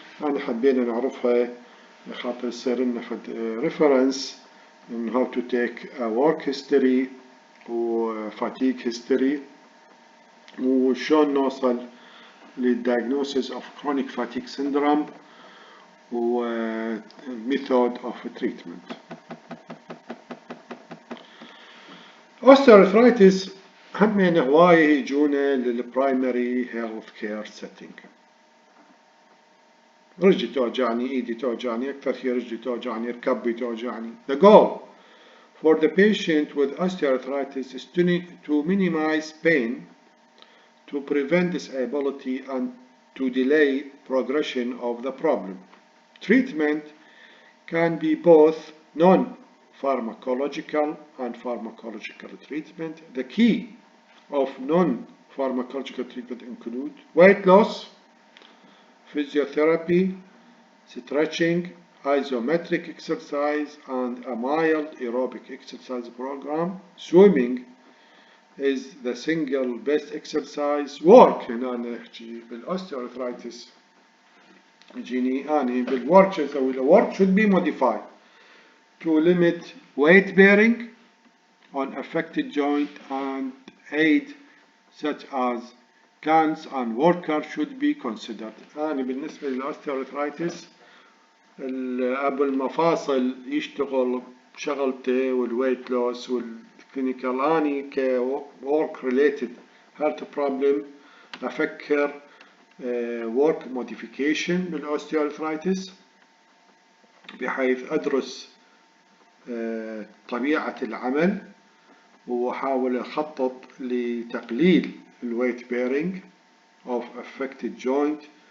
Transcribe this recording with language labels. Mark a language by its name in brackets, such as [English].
[Arabic] أنا حبينا نعرفها خاطر يصير لنا [English] reference in how to take a work history و fatigue history وشون نوصل للdiagnosis of chronic fatigue syndrome و method of treatment. osteoarthritis [Arabic] همين هواية يجونا [English] للبرايمري health care setting. [Arabic] رجلي توجعني، ايدي توجعني، اكثر شيء رجلي توجعني، ركبي توجعني. [English] The goal for the patient with osteoarthritis is to minimize pain, to prevent disability and to delay progression of the problem. Treatment can be both non-pharmacological and pharmacological treatment. The key of non-pharmacological treatment include weight loss, physiotherapy, stretching, isometric exercise, and a mild aerobic exercise program. Swimming is the single best exercise. Work [Arabic] هنا نحكي بالاوستيوارثرايتس يجيني اني بالورك شو اسوي له؟ [English] work should be modified to limit weight bearing on affected joint and aid such as cons and worker should be considered. [Arabic] أنا بالنسبة للأوستيوارثرايتس المفاصل يشتغل شغلته والويت لوس والكلينيكال. أني كورك ريليتد هيلث بروبلم أفكر [English] work modification [Arabic] بالأوستيوارثرايتس بحيث أدرس طبيعة العمل وأحاول أخطط لتقليل الويت bearing of affected joint.